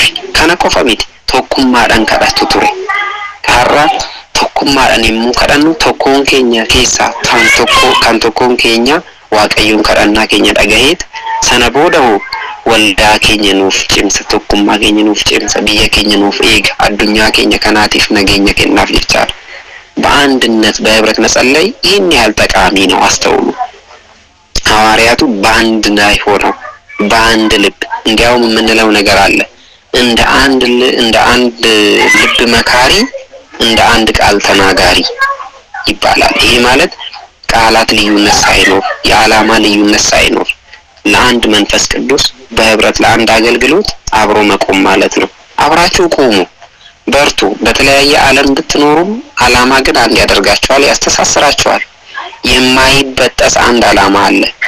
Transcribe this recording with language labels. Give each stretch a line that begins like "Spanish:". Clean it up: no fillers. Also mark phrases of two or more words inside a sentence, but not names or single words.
Oromo: Kana qofa miti, tokkummaadhaan kadhatu ture. Har'a tokkummaadhaan immoo kadhannu tokkoon keenya keessaa kan tokkoon keenya Waaqayyoon kadhannaa keenya dhagaheet sana booda waldaa keenya nuuf cimsa, tokkummaa keenya nuuf cimsa, biyya keenya nuuf eega, addunyaa keenya kanaatiif nageenya kennaaf jechaadha.
Amharic: በአንድነት በህብረት መጸለይ ይህን ያህል ጠቃሚ ነው። አስተውሉ። ሐዋርያቱ በአንድ ላይ ሆነው በአንድ ልብ፣ እንዲያውም የምንለው ነገር አለ፣ እንደ አንድ ልብ መካሪ፣ እንደ አንድ ቃል ተናጋሪ ይባላል። ይሄ ማለት ቃላት ልዩነት ሳይኖር፣ የዓላማ ልዩነት ሳይኖር ለአንድ መንፈስ ቅዱስ በህብረት ለአንድ አገልግሎት አብሮ መቆም ማለት ነው። አብራችሁ ቆሙ፣ በርቱ። በተለያየ ዓለም ብትኖሩም ዓላማ ግን አንድ ያደርጋችኋል፣ ያስተሳስራችኋል። የማይበጠስ አንድ ዓላማ አለ፣